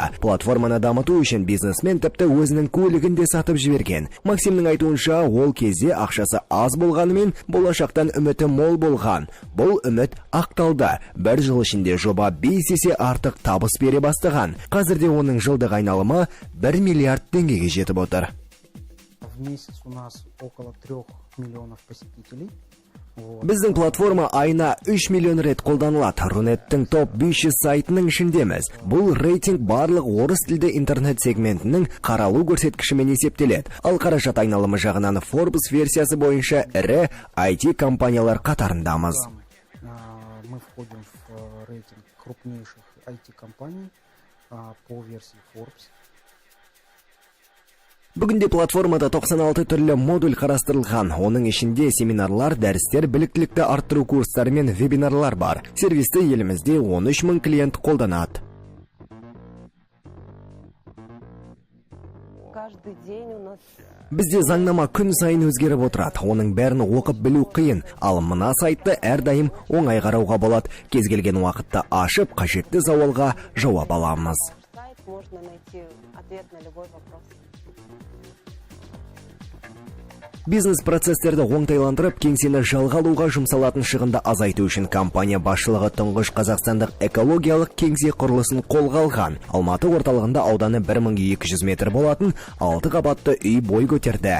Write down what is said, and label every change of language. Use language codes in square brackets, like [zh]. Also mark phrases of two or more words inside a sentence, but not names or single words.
[kk] Платформаны дамыту үшін бизнесмен тіпті өзінің көлігін де сатып жіберген. Максимнің айтуынша, ол кезде ақшасы аз болғанымен, болашақтан үміті мол болған. Бұл үміт ақталды. Бір жыл ішінде жоба 5 есе артық табыс бере бастаған. Қазірде оның жылдық айналымы 1 миллиард теңгеге жетіп отыр. [ru] В месяц у нас около 3 миллионов посетителей. [kk] Біздің платформа айына 3 миллион рет қолданылады. Рунеттің топ 500 сайтының ішіндеміз. Бұл рейтинг барлық орыс тілді интернет сегментінің қаралу көрсеткішімен есептеледі. Ал қаражат айналымы жағынан Forbes версиясы бойынша ірі IT компаниялар қатарындамыз. [ru] Мы входим в рейтинг крупнейших IT-компаний по версии Forbes. [kk] Бүгінде платформада 96 түрлі модуль қарастырылған. Оның ішінде семинарлар, дәрістер, біліктілікті арттыру курстары мен вебинарлар бар. Сервисті елімізде 13 000 клиент қолданады. [ru] Каждый день у нас [kk] Бізде заңнама күн сайын өзгеріп отырады. Оның бәрін оқып білу қиын. Ал мына сайтты әрдайым оңай қарауға болады. Кез келген уақытта ашып, қажетті сауалға жауап аламыз. [ru] сайт можно найти ответ на любой вопрос. [kk] Бизнес-процесстерді оңтайландырып, кеңсені жалға алуға жұмсалатын шығынды азайту үшін компания басшылығы тұңғыш қазақстандық экологиялық кеңсе құрылысын қолға алған. Алматы орталығында ауданы 1200 метр болатын 6 қабатты үй бой көтерді.